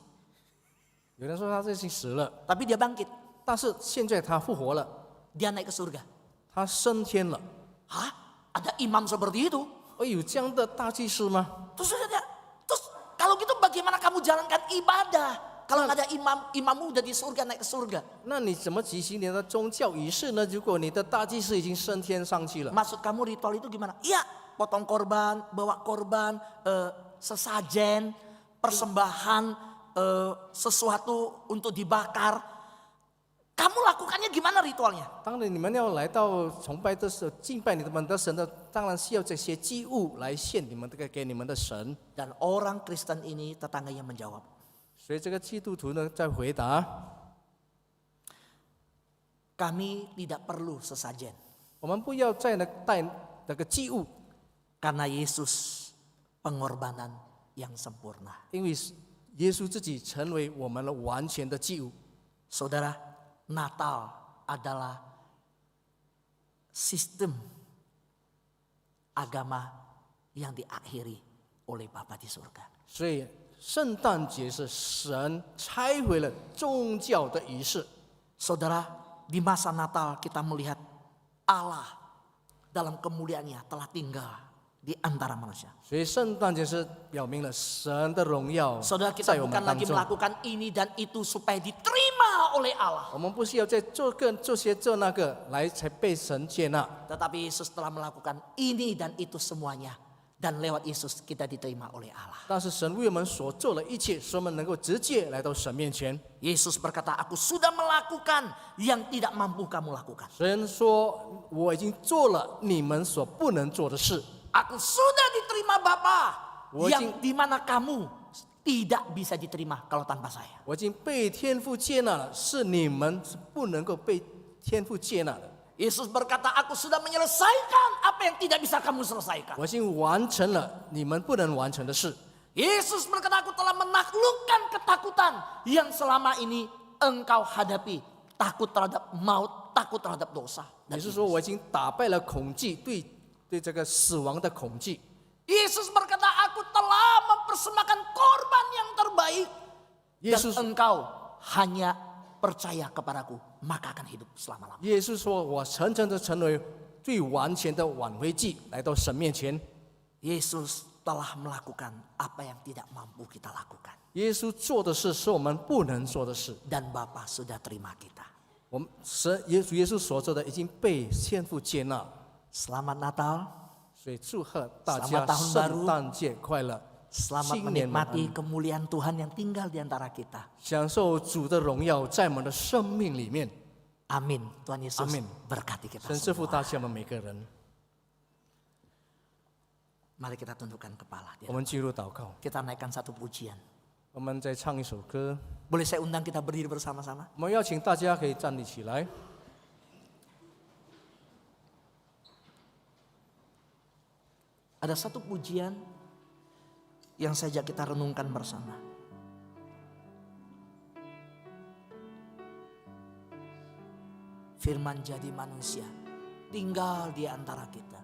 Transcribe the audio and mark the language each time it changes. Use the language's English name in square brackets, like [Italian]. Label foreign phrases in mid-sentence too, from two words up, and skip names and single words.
[Chinese] 有人说他已经死了， [Indonesian] tapi dia bangkit, [Chinese] 但是现在他复活了， [Indonesian] dia naik ke surga. [Chinese] 他升天了。 [Indonesian] Hah? Ada imam seperti itu? [Chinese] 哦，有这样的大祭司吗？ [Indonesian] Terus kalau gitu bagaimana kamu jalankan ibadah? Kalau nggak ada imammu udah di surga, naik ke surga. [Chinese] 那你怎么举行你的宗教仪式呢？如果你的大祭司已经升天上去了， [Indonesian] Maksud kamu ritual itu gimana? Iya, potong korban, bawa korban, sesajen, persembahan, sesuatu untuk dibakar. Kamu Melakukannya gimana ritualnya? [Chinese] 当然，你们要来到崇拜的时候，敬拜你们的神的，当然是要这些祭物来献你们这个给你们的神。 [Indonesian] Dan orang Kristen ini tetangganya menjawab, [Chinese] 所以这个基督徒呢，在回答， [Indonesian] kami tidak perlu sesajen. [Chinese] 我们不要再带那个祭物， [Indonesian] Karena Yesus pengorbanan yang sempurna. [Chinese] 因为耶稣自己成为我们的完全的祭物。 [Indonesian] Saudara, Natal adalah sistem agama yang diakhiri oleh Bapa di surga. [Chinese] 所以圣诞节是神拆毁了宗教的仪式。 [Indonesian] Saudara, di masa Natal kita melihat Allah dalam kemuliaannya telah tinggal di antara manusia. [Chinese] 所以圣诞节是表明了神的荣耀 [Indonesian] Saudara, kita [Chinese] 在我 [Indonesian] bukan [Chinese] 们当 [Indonesian] lagi [Chinese] 中。 [Indonesian] melakukan ini dan itu supaya diterima oleh Allah. [Chinese] 我们不需要再做这些这那个来才被神接纳， [Indonesian] Tetapi Yesus telah melakukan ini dan itu semuanya. Dan lewat Yesus kita diterima oleh Allah. [Chinese] 但是神为我们所做的一切，使我们能够直接来到神面前。 [Indonesian] Yesus berkata, aku sudah melakukan yang tidak mampu kamu lakukan. [Chinese] 神说：“我已经做了你们所不能做的事， [Indonesian] Aku sudah diterima Bapa, yang Wajib- dimana kamu tidak bisa diterima kalau tanpa saya. [Chinese] 我已经被天父接纳了，是你们是不能够被天父接纳的。 [Indonesian] Yesus berkata, aku sudah menyelesaikan apa yang tidak bisa kamu selesaikan. [Chinese] 我已经完成了你们不能完成的事。 [Indonesian] Yesus berkata, aku telah menaklukkan ketakutan yang selama ini engkau hadapi. Takut terhadap maut, takut terhadap dosa. [Chinese] 也就是说，我已经打败了恐惧，对这个死亡的恐惧。 [Indonesian] Yesus berkata, aku telah mempersembahkan korban yang terbaik. Dan Yesus- engkau hanya percaya kepadaku, maka akan hidup selama-lamanya. [Chinese] 耶稣说：“我诚诚的成为最完全的挽回祭，来到神面前。 [Indonesian] Yesus telah melakukan apa yang tidak mampu kita lakukan. [Chinese] 耶稣做的事是我们不能做的事。 [Indonesian] Dan Bapa sudah terima kita. [Chinese] 我们神耶稣所做的已经被天父接纳， [Indonesian] Selamat Natal, [Chinese] 所以祝贺大 [Indonesian] Selamat [Chinese] 家 [Indonesian] tahun baru [Chinese] 圣诞节快乐， [Indonesian] selamat [Chinese] 新年晚 [Indonesian] menikmati [Chinese] 安， [Indonesian] kemuliaan Tuhan yang tinggal di antara kita. [Chinese] 享受主的荣耀在我们的生命里面。 [Indonesian] Amin. Tuhan Yesus Amin. berkati kita [Chinese] 神赐福 [Indonesian] semua. [Chinese] 大家我们每个人。 [Indonesian] Mari kita tundukkan kepala. [Chinese] 我们进入祷告， [Indonesian] Kita naikkan satu pujian. [Chinese] 我们再唱一首歌。 [Indonesian] Boleh saya undang kita berdiri bersama-sama? [Chinese] 我们邀请大家可以站立起来。 [Indonesian] Ada satu pujian yang saja kita renungkan bersama. Firman jadi manusia, tinggal di antara kita.